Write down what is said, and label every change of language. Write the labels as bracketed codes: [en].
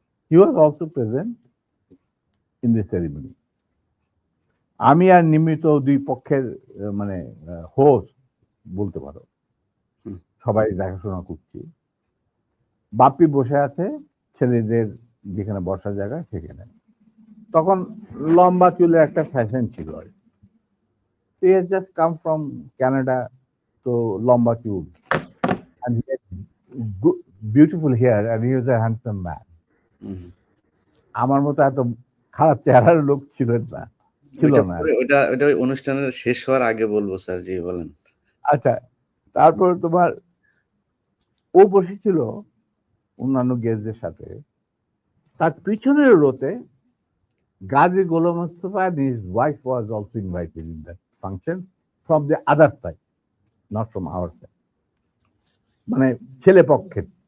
[en] He was also present in the ceremony. [bn] আমি আর নিমিত দুই পক্ষের মানে হোস্ট বলতে পারো, সবাই দেখাশোনা করছি। বাপ্পি বসে আছে ছেলেদের যেখানে বসার জায়গা সেখানে। তখন লম্বা চুলে একটা ফ্যাশন ছিল, [en] he has just come from Canada, [bn] তো লম্বা চুল, [en] and he had beautiful hair and he was a handsome man. [bn] আমার মতো এত খারাপ চেহারার লোক ছিল না। ওটা অনুষ্ঠানের শেষ হওয়ার আগে বলবো স্যার। জি, বলেন। আচ্ছা, তারপর তোমার ও বসেছিল অন্যান্য গেস্টদের সাথে। তার পিছনের রোতে [en] Gazi Golam Mostafa and his wife was also invited in that function from the other side, not from our side, [bn] মানে ছেলে পক্ষের।